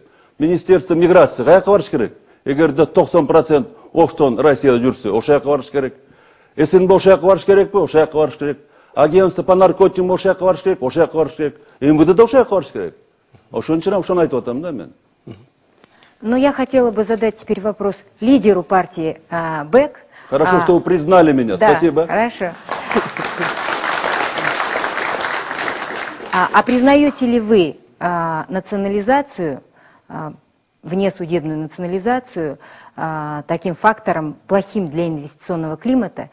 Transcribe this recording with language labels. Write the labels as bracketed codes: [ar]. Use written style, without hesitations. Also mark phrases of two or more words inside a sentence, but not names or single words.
[ru] Министерство миграция [ky] каяка барыш керек? Эгерде 90% Оштон Россияда жүрсө, ошо жака барыш керек. СНБ ошо жака барыш керекпи? Ошо жака барыш керек. [ru] Агентство по наркотикам [ky] ошо жака барыш керек, ошо жака барыш керек. МВД да ошо жака барыш керек. Ошон үчүн ошону айтып атам да мен. [ru] Но я хотела бы задать теперь вопрос лидеру партии БЭК. Хорошо, что вы признали меня. Да, спасибо. Хорошо. А признаете ли вы национализацию внесудебную национализацию таким фактором плохим для инвестиционного климата?